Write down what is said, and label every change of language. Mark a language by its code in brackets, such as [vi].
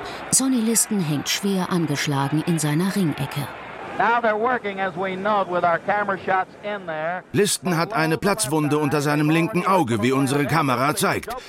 [de] Sonny Liston hängt schwer angeschlagen in seiner Ringecke. [en] Now they're working, as we know, with our camera shots in there. [de] Liston hat eine Platzwunde unter seinem linken Auge, wie unsere Kamera zeigt.